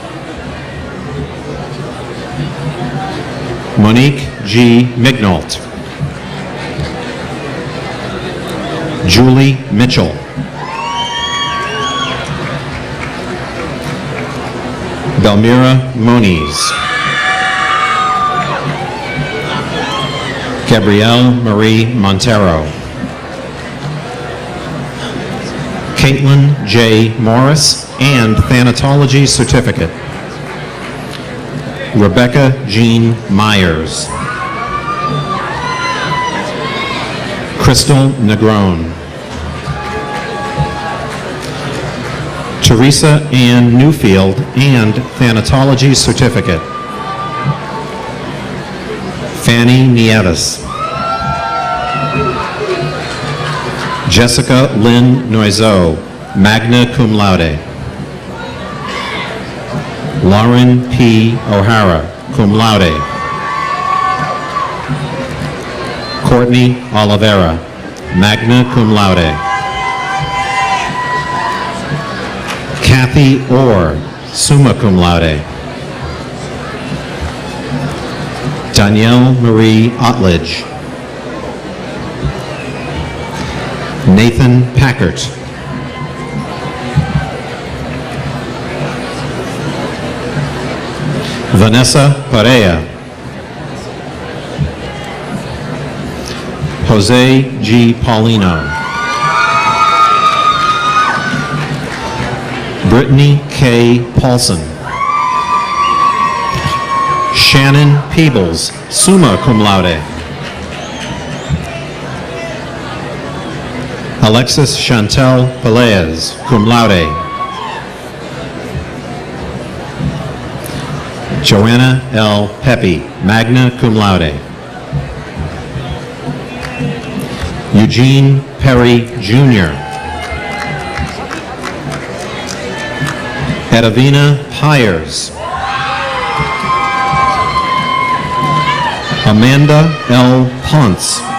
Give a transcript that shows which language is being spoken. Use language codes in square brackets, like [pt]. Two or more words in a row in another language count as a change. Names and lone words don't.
[en] Monique G. Mignault. Julie Mitchell. Belmira Moniz. Gabrielle Marie Montero. Caitlin J. Morris and Thanatology Certificate. Rebecca Jean Myers. Crystal Negron. Teresa Ann Newfield and Thanatology Certificate. Fanny Nieves. Jessica Lynn Noiseau, [la] magna cum laude. [en] Lauren P. O'Hara, [la] cum laude. [en] Courtney Oliveira, [la] magna cum laude. [en] Kathy Orr, [la] summa cum laude. [en] Danielle Marie Otledge. Nathan Packert. Vanessa Perea. Jose G. Paulino. Brittany K. Paulson. Shannon Peebles, [la] summa cum laude. [en] Alexis Chantel Pelaez, [la] cum laude. [en] Joanna L. Pepe, [la] magna cum laude. [en] Eugene Perry, Jr. Edavina Pyers. Amanda L. Ponce.